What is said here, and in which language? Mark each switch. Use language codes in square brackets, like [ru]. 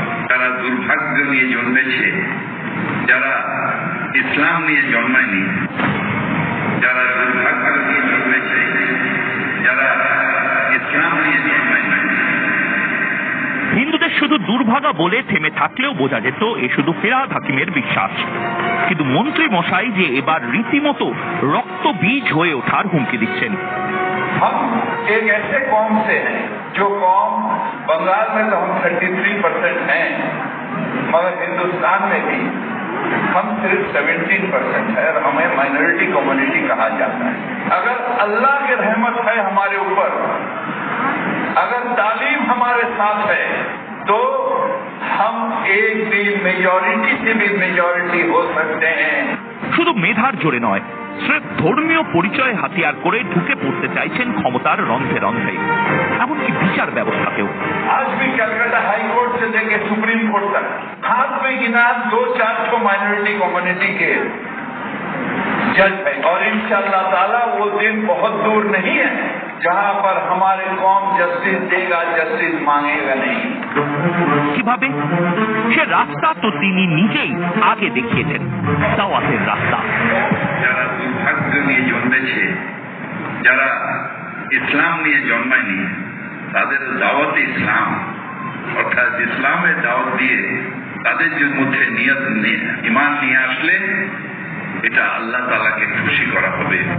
[bn] যারা দুর্ভাগ্য নিয়ে জন্মেছে, যারা ইসলাম নিয়ে জন্মায়নি, যারা দুর্ভাগ্য নিয়ে জন্মেছে, যারা ইসলাম নিয়ে জন্মায়নি। হিন্দুদের শুধু দুর্ভাগা বলে থেমে থাকলেও বোঝা যেত এ শুধু ফেরহাদ হাকিমের বিশ্বাস। কিন্তু মন্ত্রী মশাই যে এবার রীতিমতো রক্ত বীজ হয়ে ওঠার হুমকি দিচ্ছেন। [hi] हम एक ऐसे कौम से हैं जो कौम बंगाल में तो हम 33% हैं, मगर हिंदुस्तान में भी हम सिर्फ 17% है और हमें माइनॉरिटी कम्युनिटी कहा जाता है। अगर अल्लाह की रहमत है हमारे ऊपर, अगर तालीम हमारे साथ है, तो हम एक दिन मेजॉरिटी से भी मेजॉरिटी हो सकते हैं। [bn] শুধু মেধার জোরে নয়, স্রেফ ধর্মীয় পরিচয় হাতিয়ার করে ঢুকে পড়তে চাইছেন ক্ষমতার রন্ধ্রে রন্ধ্রে, এমনকি বিচার ব্যবস্থাতেও। [hi] आज भी कलकत्ता हाई कोर्ट से लेकर सुप्रीम कोर्ट तक हाथ में गिना 2-4 माइनॉरिटी कम्युनिटी के जज है, और इंशाअल्लाह ताला वो दिन बहुत दूर नहीं है जहां पर हमारे कौम जस्टिस देगा, जस्टिस मांगेगा नहीं। [bn] কিভাবে? সে রাস্তা তো তিনি নিজেই আগে দেখিয়েছেন, দাওয়াতের রাস্তা। যারা দুর্ভাগ্য নিয়ে জন্মেছে, যারা ইসলাম নিয়ে জন্মায়নি, তাদের দাওয়াত ইসলাম, অর্থাৎ ইসলামের দাওয়াত দিয়ে তাদের মধ্যে নিয়ত ঈমান নিয়ে আসলে এটা আল্লাহ তাআলাকে খুশি করা হবে।